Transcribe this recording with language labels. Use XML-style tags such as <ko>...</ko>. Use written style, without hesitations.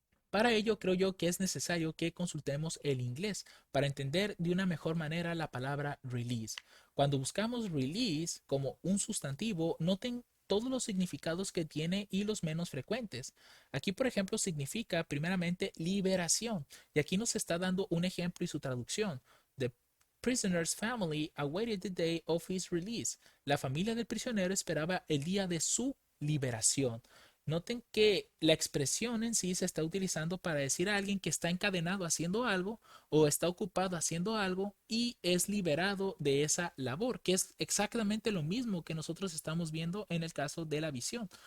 <es>Para ello creo yo que es necesario que consultemos el inglés para entender de una mejor manera la palabra release. Cuando buscamos release como un sustantivo, noten todos los significados que tiene y los menos frecuentes. Aquí, por ejemplo, significa primeramente liberación. Y aquí nos está dando un ejemplo y su traducción.</es> <en>The prisoner's family awaited the day of his release.</en> <es>La familia del prisionero esperaba el día de su liberación. Noten que la expresión en sí se está utilizando para decir a alguien que está encadenado haciendo algo o está ocupado haciendo algo y es liberado de esa labor, que es exactamente lo mismo que nosotros estamos viendo en el caso de la visión.</es>